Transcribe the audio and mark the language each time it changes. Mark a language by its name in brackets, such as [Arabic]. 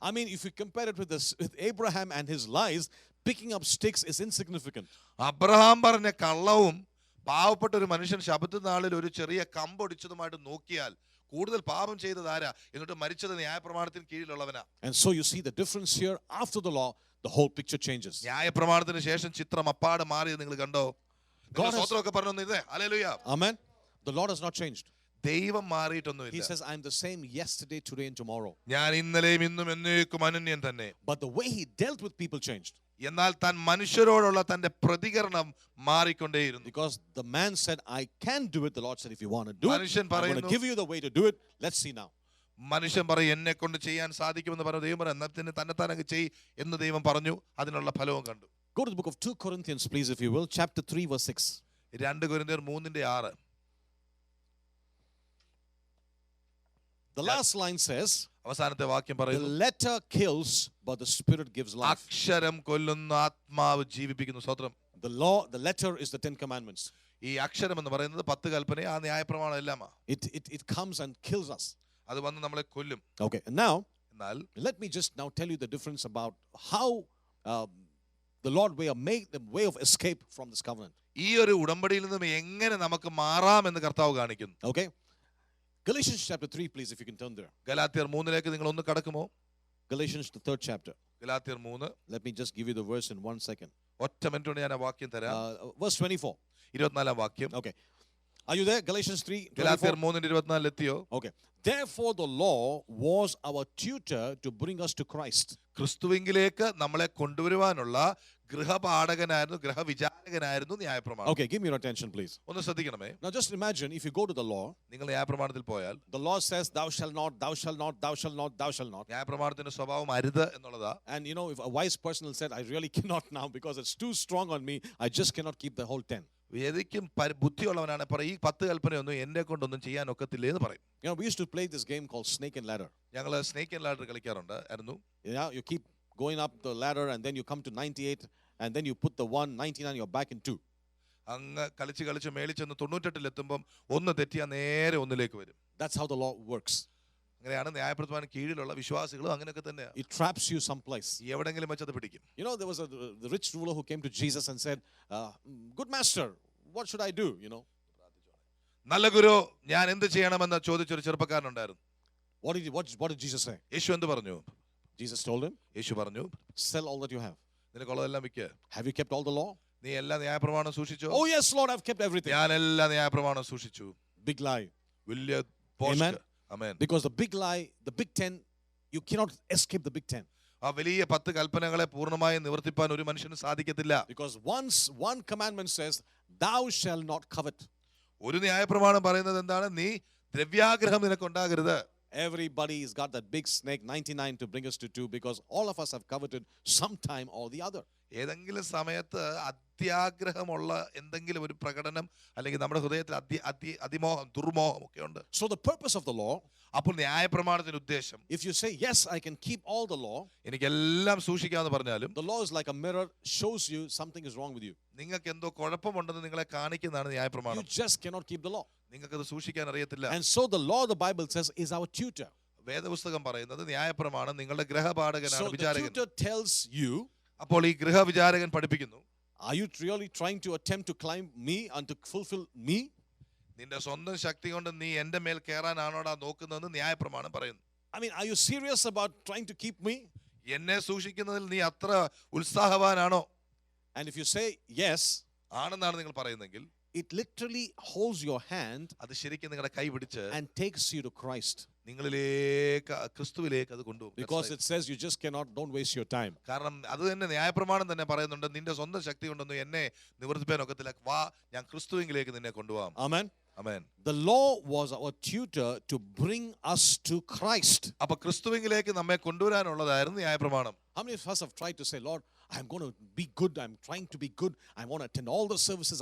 [English] I mean, if you compare it with Abraham and his lies, picking up sticks is insignificant. [Malayalam] Abraham പറഞ്ഞ കള്ളവും പാവപ്പെട്ട ഒരു മനുഷ്യൻ ശബത്ത് നാളിൽ ഒരു ചെറിയ കമ്പൊടിച്ചതുമായിട്ട് നോക്കിയാൽ കൂടുതൽ പാപം ചെയ്തത് ആരാ? എന്നിട്ട് മരിച്ചത് ന്യായപ്രമാണത്തിന് കീഴിലുള്ളവനാ. [English] And so you see the difference here. After the law, the whole picture changes. [Malayalam] ന്യായപ്രമാണത്തിന് ശേഷം ചിത്രം അപ്പാടെ മാറിയത് നിങ്ങൾ കണ്ടോ? സ്തോത്രമൊക്കെ പറഞ്ഞു ഇതേ. Hallelujah. [English] Amen. The Lord has not changed. [Malayalam] ദൈവം മാറിയിട്ടൊന്നുമില്ല. [English] He says, I am the same yesterday, today and tomorrow. [Malayalam] ഞാൻ ഇന്നലെയും ഇന്നും എന്നേക്കും അനന്യൻ തന്നെ. [English] But the way he dealt with people changed. [Malayalam] എന്നാൽ താൻ മനുഷ്യരോടുള്ള തന്റെ പ്രതികരണം മാറിക്കൊണ്ടേയിരുന്നു. [English] Because the man said, I can do it. The Lord said, if you want to do it, [Malayalam] മനുഷ്യൻ [English] I'm going to [Malayalam] പറയുന്നു, [English] give you the way to do it. Let's see now. [Malayalam] മനുഷ്യൻ പറയും എന്നെ കൊണ്ട് ചെയ്യാൻ സാധിക്കുമെന്ന് പറഞ്ഞു. ദൈവം പറഞ്ഞു എന്നത്തിന് തന്നെത്താനങ്ങ് ചെയ് എന്ന് ദൈവം പറഞ്ഞു. അതിനുള്ള ഫലവും കണ്ടു. [English] Go to the book of 2 Corinthians, please, if you will. Chapter 3, verse 6. [Malayalam] 2 കൊരിന്ത്യർ 3:6. [English] The last line says, [Malayalam] അവസാനത്തെ വാക്യം [English] the [Malayalam] പറയുന്നു, [English] letter kills, but the spirit gives life. [Malayalam] അക്ഷരം കൊല്ലുന്ന ആത്മാവ് ജീവിപ്പിക്കുന്നു. സ്തോത്രം. [English] The letter is the 10 commandments. [Malayalam] ഈ അക്ഷരം എന്ന് പറയുന്നത് 10 കൽപ്പന, ആ ന്യായപ്രമാണം എല്ലാമാ. [English] It comes and kills us. [Malayalam] അത് വന്ന് നമ്മളെ കൊല്ലും. [English] Okay, and now, [Malayalam] എന്നാൽ [English] let me just now tell you the difference about how the Lord made the way of escape from this covenant. [Malayalam] ഈ ഒരു ഉടമ്പടിയിൽ നിന്നും എങ്ങനെ നമുക്ക് മാറാമെന്ന് കർത്താവ് കാണിക്കുന്നു. [English] Okay, Galatians chapter 3, please, if you can turn there. [Malayalam] ഗലാത്യർ 3-ലേക്ക് നിങ്ങൾ ഒന്ന് കടക്കുമോ? [English] Galatians the 3rd chapter. [Malayalam] ഗലാത്യർ 3. [English] Let me just give you the verse in 1 second. [Malayalam] ഒറ്റ മിനിറ്റ് കൊണ്ട് ഞാൻ ആ വാക്യം തരാം. [English] Verse 24. [Malayalam] 24-ാം വാക്യം. [English] Okay, are you there? Galatians 3, 24. [Malayalam] ഗലാത്യർ 3:24 എത്തിയോ? [English] Okay, therefore the law was our tutor to bring us to Christ. [Malayalam] ക്രിസ്തുവിലേക്ക് നമ്മളെ കൊണ്ടുവരുവാനുള്ള ഗൃഹപാഠകനായിരുന്നു, ഗൃഹവിചാരകനായിരുന്നു ന്യായപ്രമാണം. [English] Okay, give me your attention, please. [Malayalam] ഒന്ന് ശ്രദ്ധിക്കണമേ. [English] Now just imagine if you go to the law, [Malayalam] നിങ്ങൾ ന്യായപ്രമാണത്തിൽ പോയാൽ [English] the law says thou shalt not, thou shalt not, thou shalt not, thou shalt not. [Malayalam] ന്യായപ്രമാണത്തിന്റെ സ്വഭാവം അരുത് എന്നുള്ളതാ. [English] And you know, if a wise person said, I really cannot now because it's too strong on me, I just cannot keep the whole 10. [Malayalam] വേദിക്കും ബുദ്ധിയുള്ളവനാണ് പറയും ഈ 10 കൽപ്പനയൊന്നും എന്നെ കൊണ്ടൊന്നും ചെയ്യാൻ ഒക്കത്തില്ലേ എന്ന് പറയും. [English] You know, we used to play this game called Snake and Ladder. [Malayalam] ഞങ്ങള് snake and ladder കളിക്കാറുണ്ട് ആയിരുന്നു. [English] Yeah, you keep going up the ladder and then you come to 98 and then you put the 199 you're back in 2. [Malayalam] അങ്ങ് കളിച്ച് മേളിൽ ചെന്ന് 98 എത്തുമ്പം ഒന്ന് തെറ്റിയാൽ നേരെ ഒന്നിലേക്ക് വരും. [English] That's how the law works. [Malayalam] അങ്ങനെയാണ് ന്യായപ്രമാണത്തിന് കീഴിലുള്ള വിശ്വാസികളും അങ്ങനെയൊക്കെ തന്നെയാണ്. [English] It traps you someplace. [Malayalam] എവിടെങ്കിലും വെച്ചത് പിടിക്കും. [English] You know, there was the rich ruler who came to Jesus and said, good master, what should I do? You know, [Malayalam] നല്ല ഗുരു ഞാൻ എന്ത് ചെയ്യണമെന്ന് ചോദിച്ചൊരു ചെറുപ്പക്കാരനുണ്ടായിരുന്നു. [English] what did Jesus say? [Malayalam] യേശു എന്ത് പറഞ്ഞു? [English] Jesus told him, [Malayalam] യേശു പറഞ്ഞു, [English] sell all that you have. [Malayalam] നിനക്കുള്ളതെല്ലാം വിൽക്കുക. [English] Have you kept all the law? [Malayalam] നീ എല്ലാ ന്യായപ്രമാണം സൂക്ഷിച്ചോ? [English] Oh yes, Lord, I've kept everything. [Malayalam] ഞാൻ എല്ലാ ന്യായപ്രമാണം സൂക്ഷിച്ചു. [English] Big lie. [Malayalam] വലിയ [English] Amen. [Malayalam] Amen. [English] Because the big lie, the big 10, you cannot escape the big 10. [Malayalam] ആ വലിയ 10 കൽപ്പനകളെ പൂർണ്ണമായി നിവർത്തിപ്പാൻ ഒരു മനുഷ്യന് സാധിക്കത്തില്ല. [English] Because once one commandment says, thou shalt not covet. [Malayalam] ഒരു ന്യായപ്രമാണം പറയുന്നത് എന്താണ്? നീ ദ്രവ്യാഗ്രഹം നിനക്കുണ്ടാകരുത്. [English] Everybody's got that big snake 99 to bring us to 2 because all of us have coveted sometime or the other. [Malayalam] ഏതെങ്കിലും സമയത്ത് അത്യാഗ്രഹമുള്ള എന്തെങ്കിലും ഒരു പ്രകടനം അല്ലെങ്കിൽ നമ്മുടെ ഹൃദയത്തിൽ അതിമോഹം ദുർമോഹം ഒക്കെ ഉണ്ട്. [English] So the purpose of the law, [Malayalam] അപ്പോൾ ന്യായപ്രമാണത്തിന്റെ ഉദ്ദേശം, [English] if you say yes, I can keep all the law, [Malayalam] എനിക്കെല്ലാം സൂക്ഷിക്കാമെന്ന് പറഞ്ഞാലും [English] the law is like a mirror, shows you something is wrong with you. [Malayalam] നിങ്ങൾക്ക് എന്തോ കുഴപ്പമുണ്ടെന്ന് നിങ്ങളെ കാണിക്കുന്നതാണ് [English] You [Malayalam] ന്യായപ്രമാണം. [English] just cannot keep the law. [Malayalam] നിങ്ങൾക്കത് സൂക്ഷിക്കാൻ അറിയത്തില്ല. [English] And so the law, the Bible says, is our tutor. [Malayalam] വേദപുസ്തകം പറയുന്നത് ന്യായപ്രമാണം നിങ്ങളുടെ ഗൃഹപാഠകനാണ്, [English] So the [Malayalam] വിചാരകൻ. [English] tutor tells you, [Malayalam] അപ്പോൾ ഈ ഗൃഹവിചാരകൻ പഠിപ്പിക്കുന്നു, [English] are you really trying to attempt to climb me and to fulfill me? [Malayalam] നിന്റെ സ്വന്തം ശക്തി കൊണ്ട് നീ എന്റെ മേൽ കയറാനാണോടാ നോക്കുന്നതെന്ന് ന്യായപ്രമാണം പറയുന്നു. [English] I mean, are you serious about trying to keep me? [Malayalam] എന്നെ സൂക്ഷിക്കുന്നതിൽ നീ അത്ര ഉത്സാഹവാനാണോ? [English] And if you say yes, [Malayalam] ആണെന്നാണ് നിങ്ങൾ പറയുന്നെങ്കിൽ [English] it literally holds your hand [Malayalam] അത് ശരിക്കും നിങ്ങളുടെ കൈ പിടിച്ച് [English] and takes you to Christ. [Malayalam] നിങ്ങളിലേക്ക് ക്രിസ്തുവിലേക്ക് അത് കൊണ്ടുപോകും. [English] Because it says you just cannot, don't waste your time. [Malayalam] കാരണം അത് തന്നെ ന്യായപ്രമാണം തന്നെ പറയുന്നുണ്ട്, നിന്റെ സ്വന്തം ശക്തി കൊണ്ടൊന്നും എന്നെ നിവർത്തിപ്പാൻ ഒക്കത്തില്ല, വാ ഞാൻ ക്രിസ്തുവിലേക്ക് നിന്നെ കൊണ്ടുപോകാം. [English] Amen. [Malayalam] Amen. [English] The law was our tutor to bring us to Christ. [Malayalam] അപ്പൊ ക്രിസ്തുവിലേക്ക് നമ്മെ കൊണ്ടുവരാനുള്ളതായിരുന്നു ന്യായപ്രമാണം. [English] How many of us have tried to say, Lord, I'm going to be good. I'm trying to be good. I want to attend all the services.